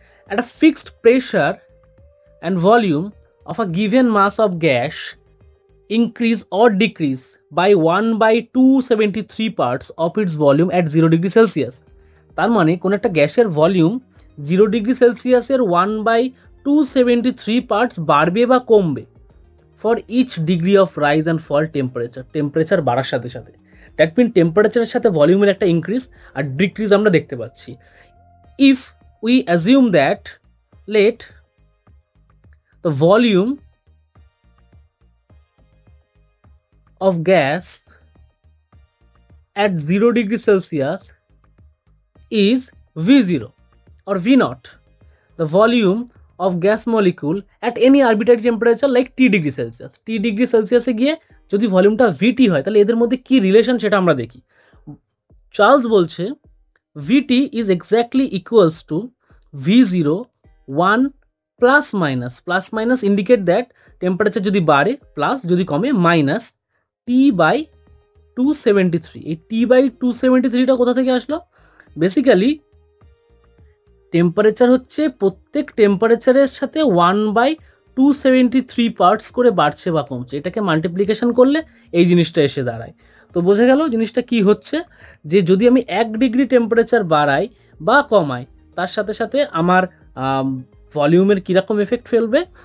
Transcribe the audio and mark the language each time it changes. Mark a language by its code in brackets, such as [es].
[en] At a fixed pressure and volume of a given mass of gas increase or decrease by 1/273 parts of its volume at 0 degree Celsius. [bn] তার মানে কোন একটা গ্যাসের volume 0 degree সেলসিয়াসের 1/273 parts বাড়বে বা কমবে [en] for each degree of rise and fall [bn] temperature বাড়ার সাথে সাথে। দ্যাট মিন টেম্পারেচারের সাথে ভলিউমের একটা ইনক্রিজ আর ডিক্রিজ আমরা দেখতে পাচ্ছি। [en] If we assume that let the volume of gas at 0 degree Celsius is V0 or V0, the volume of gas molecule at any arbitrary temperature like T degree Celsius. [bn] T degree Celsius এ গিয়ে যদি ভলিউমটা VT হয় তাহলে এদের মধ্যে কি relation সেটা আমরা দেখি। চার্লস বলছে [en] VT is exactly equals to V0 1 plus minus indicate that temperature [bn] যদি বাড়ে প্লাস যদি কমে মাইনাস T/273। এই T/273টা কোথা থেকে আসলো? বেসিক্যালি টেম্পারেচার হচ্ছে প্রত্যেক টেম্পারেচারের সাথে 1/273 পার্টস করে বাড়ছে বা কমছে, এটাকে মাল্টিপ্লিকেশন করলে এই জিনিসটা এসে দাঁড়ায়। তো বোঝা গেল জিনিসটা কি হচ্ছে, যে যদি আমি 1 ডিগ্রি টেম্পারেচার বাড়াই বা কমাই তার সাথে সাথে আমার ভলিউমের কীরকম এফেক্ট ফেলবে।